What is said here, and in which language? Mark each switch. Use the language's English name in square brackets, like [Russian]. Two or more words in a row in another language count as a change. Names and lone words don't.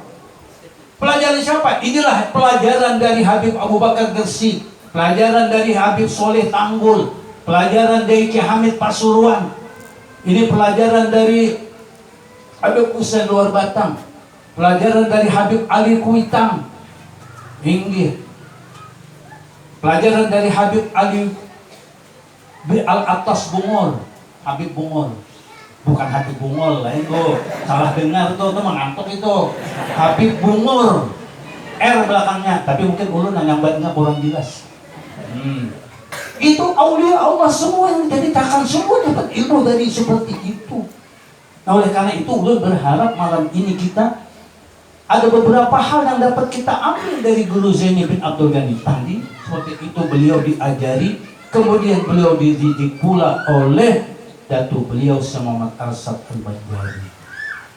[Indonesian] Pelajaran siapa? Inilah pelajaran dari Habib Abu Bakar Gresik, pelajaran dari Habib Soleh Tanggul, pelajaran dari Ki Hamid Pasuruan. Ini pelajaran dari Habib Husain Luar Batang, pelajaran dari Habib Ali Kuitang, Inggih, pelajaran dari Habib Ali Al-Atas Bungol, Habib Bungol. Bukan Habib Bungol lah itu, salah dengar tuh mengantuk itu. [Banjar] Habib Bungol, R belakangnya, tapi mungkin ulun nyambatnya kurang jelas. [Indonesian] Itu aulia Allah semua yang diceritakan, semua dapat ilmu dari seperti itu. Nah, oleh karena itu ulun berharap malam ini kita ada beberapa hal yang dapat kita ambil dari Guru Zaini bin Abdul Ghani tadi. Seperti itu beliau diajari, kemudian beliau dididik pula oleh datu beliau Syekh Muhammad Al-Sad Al-Banjari.